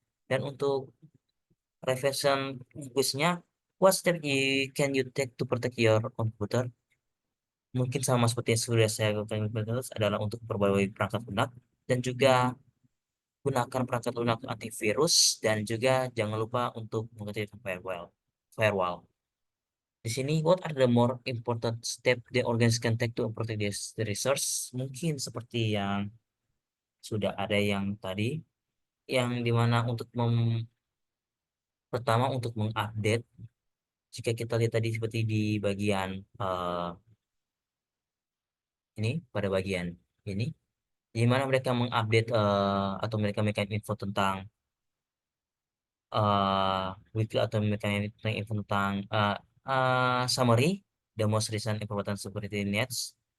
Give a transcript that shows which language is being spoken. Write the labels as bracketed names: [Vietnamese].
[Indonesian] Dan untuk revision quiznya, [English] what step can you take to protect your computer? [Indonesian] Mungkin sama seperti yang sudah saya katakan adalah untuk perbarui perangkat lunak, dan juga gunakan perangkat lunak antivirus, dan juga jangan lupa untuk mengaktifkan firewall. [English] Firewall. [Indonesian] Di sini, [English] what are the more important step the organization can take to protect this the resource? [Indonesian] Mungkin seperti yang sudah ada yang tadi, yang dimana untuk pertama untuk mengupdate. Jika kita lihat tadi seperti di bagian eh, ini, pada bagian ini, di mana mereka mengupdate atau mereka memberikan info tentang uh, weekly, atau memberikan info tentang [English] summary the most recent information security needs.